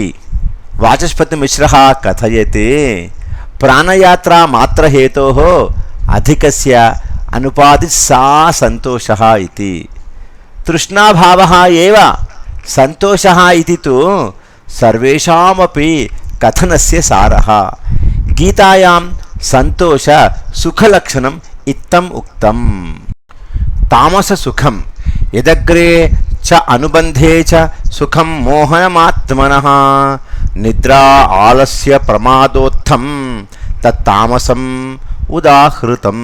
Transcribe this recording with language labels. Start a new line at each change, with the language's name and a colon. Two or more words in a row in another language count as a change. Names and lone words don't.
Sanskrit: वाचस्पतिमिश्रः कथयति प्राणयात्रा मात्रहेतोः अधिकस्य अनुपादित्सा संतोषः इति। तृष्णाभावः एव संतोषः इति तु सर्वेषामपि कथनस्य सारः। गीतायां సంతోష సుఖలక్షణం ఇత్తం ఉక్తం. తామస సుఖం యదగ్రే చ అనుబంధే చ సుఖం మోహనమాత్మనః నిద్రా ఆలస్య ప్రమాదోత్థం తత్తామసం ఉదాహృతం.